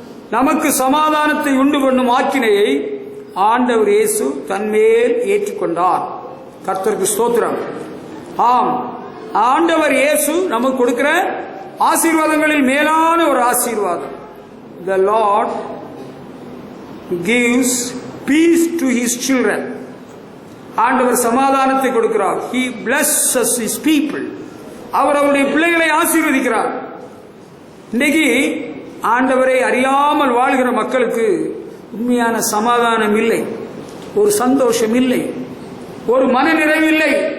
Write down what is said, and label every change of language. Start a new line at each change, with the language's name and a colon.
Tamil: நமக்கு சமாதானத்தை உண்டு பண்ணும் ஆக்கினையை ஆண்டவர் இயேசு தன்மேல் ஏற்றுக்கொண்டார். கர்த்தருக்கு ஸ்தோத்திரம். ஆம், ஆண்டவர் இயேசு நமக்கு கொடுக்கிற ஆசீர்வாதங்களில் மேலான ஒரு ஆசீர்வாதம்.
English: The Lord gives peace to his children.
Tamil: ஆண்டவர் சமாதானத்தை கொடுக்கிறார்.
English: He blesses his people.
Tamil: அவர் அவருடைய பிள்ளைகளை ஆசீர்வதிக்கிறார். இன்னைக்கு ஆண்டவரை அறியாமல் வாழ்கிற மக்களுக்கு உண்மையான சமாதானம் இல்லை, ஒரு சந்தோஷம் இல்லை, ஒரு மன நிறைவு இல்லை.